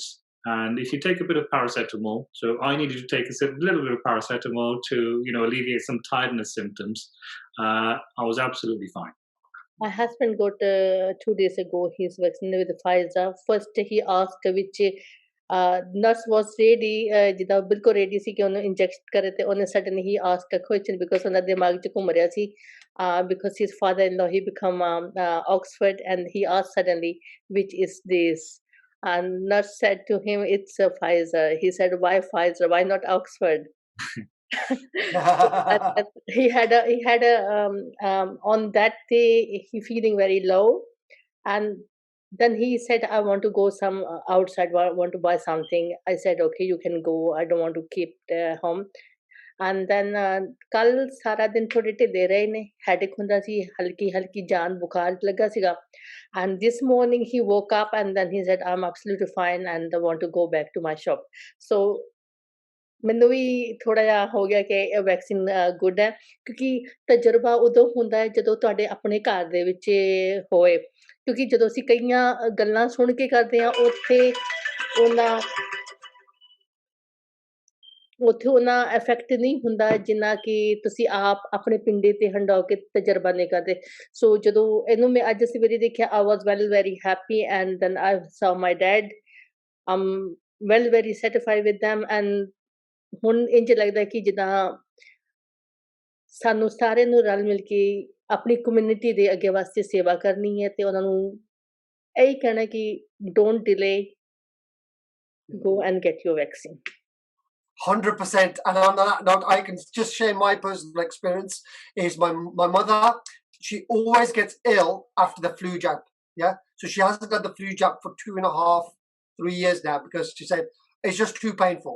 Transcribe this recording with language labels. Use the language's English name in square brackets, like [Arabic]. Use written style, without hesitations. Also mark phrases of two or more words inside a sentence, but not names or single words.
[English] And if you take a bit of paracetamol, so I needed to take a little bit of paracetamol to, alleviate some tiredness symptoms, I was absolutely fine. My husband got 2 days ago his vaccine with Pfizer. First he asked which nurse was ready, [Punjabi] ਜਿੱਦਾਂ ਬਿਲਕੁਲ ready ਸੀ ਕਿ ਉਹਨੂੰ inject ਕਰੇ ਤੇ ਉਹਨੇ [English] suddenly he asked a question because [Punjabi] ਉਹਨਾਂ ਦੇ ਦਿਮਾਗ 'ਚ ਘੁੰਮ ਰਿਹਾ ਸੀ, [English] because his father-in-law he become Oxford, and he asked suddenly which is this, and nurse said to him it's Pfizer. He said why Pfizer, why not Oxford? And he had a on that day he feeling very low, and then he said I want to go some outside, want to buy something. I said okay, you can go, I don't want to keep home. And then [Punjabi] ਕੱਲ ਸਾਰਾ ਦਿਨ ਥੋੜੇ ਢਿੱਲੇ ਰਹੇ ਨੇ, ਹੈਡੇਕ ਹੁੰਦਾ ਸੀ, ਹਲਕੀ ਜਾਨ ਬੁਖਾਰ ਲੱਗਾ ਸੀਗਾ, [English] and this morning he woke up and then he said I'm absolutely fine and I want to go back to my shop. [Punjabi] So ਮੈਨੂੰ ਵੀ ਥੋੜਾ ਜਿਹਾ ਹੋ ਗਿਆ ਕਿ [English] vaccine good [Punjabi] ਹੈ, ਕਿਉਂਕਿ ਤਜਰਬਾ ਉਦੋਂ ਹੁੰਦਾ ਹੈ ਜਦੋਂ ਤੁਹਾਡੇ ਆਪਣੇ ਘਰ ਦੇ ਵਿੱਚ ਹੋਏ, ਕਿਉਂਕਿ ਜਦੋਂ ਅਸੀਂ ਕਈਆਂ ਗੱਲਾਂ ਸੁਣ ਕੇ ਕਰਦੇ ਹਾਂ ਉੱਥੇ ਉਹਨਾਂ ਇਫੈਕਟ ਨਹੀਂ ਹੁੰਦਾ ਜਿੰਨਾ ਕਿ ਤੁਸੀਂ ਆਪ ਆਪਣੇ ਪਿੰਡੇ ਤੇ ਹੰਡਾਓ ਕੇ ਤਜਰਬਾ ਨਹੀਂ ਕਰਦੇ. ਸੋ ਜਦੋਂ ਇਹਨੂੰ ਮੈਂ ਅੱਜ ਸਵੇਰੇ ਦੇਖਿਆ [English] I was very happy, and then I saw my dad, very satisfied with them, and [Punjabi] ਹੁਣ ਇੰਝ ਲੱਗਦਾ ਕਿ ਜਿੱਦਾਂ ਸਾਨੂੰ ਸਾਰਿਆਂ ਨੂੰ ਰਲ ਮਿਲ ਕੇ ਆਪਣੀ ਕਮਿਊਨਿਟੀ ਦੇ ਅੱਗੇ ਵਾਸਤੇ ਸੇਵਾ ਕਰਨੀ ਹੈ ਤੇ ਉਹਨਾਂ ਨੂੰ ਇਹੀ ਕਹਿਣਾ ਕਿ [English] don't delay, go and get your vaccine. 100%. And on that note, I can just share my personal experience. Is my mother, she always gets ill after the flu jab. Yeah, so she hasn't had the flu jab for 2.5-3 years now, because she said it's just too painful.